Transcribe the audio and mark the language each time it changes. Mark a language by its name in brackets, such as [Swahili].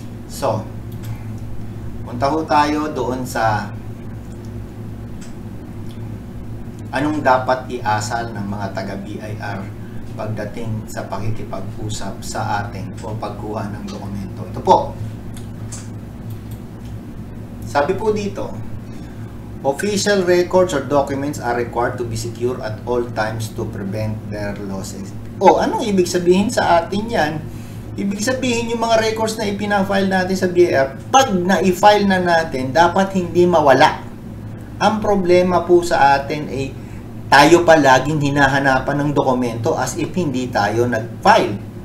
[Filipino] So, punta ho tayo doon sa anong dapat iasal ng mga taga-BIR pagdating sa pakikipag-usap sa atin o pagkuha ng dokumento. Ito po. Sabi po dito, [English] official records or documents are required to be secure at all times to prevent their losses. [Filipino] O, anong ibig sabihin sa atin yan? Ibig sabihin yung mga records na ipina-file natin sa BIR, pag na-file na natin, dapat hindi mawala. Ang problema po sa atin ay tayo pa laging hinahanapan ng dokumento [English] as if [Filipino] hindi tayo nag-file.